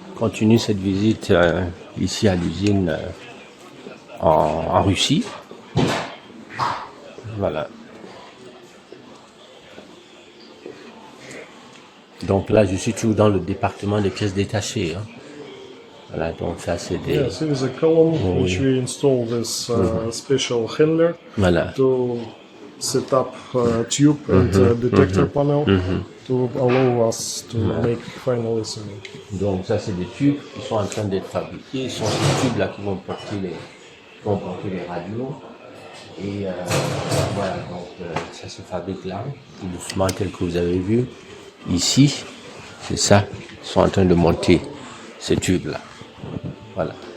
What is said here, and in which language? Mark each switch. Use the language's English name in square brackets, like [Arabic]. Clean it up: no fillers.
[French] Continue cette visite ici à l'usine en Russie. Voilà. Donc là, je suis toujours dans le département des pièces détachées. Hein. Voilà, donc ça c'est des... [English] Yes, here is a column which we install this special handler [French] Voilà. [English] to set up tube and detector panel to allow us to make final assembly. [French] Donc ça c'est des tubes qui sont en train d'être fabriqués. Ce sont ces tubes là qui vont porter les radios. Et voilà, donc ça se fabrique là, tout doucement tel que vous avez vu. Ici, c'est ça, ils sont en train de monter ces tubes là. Voilà.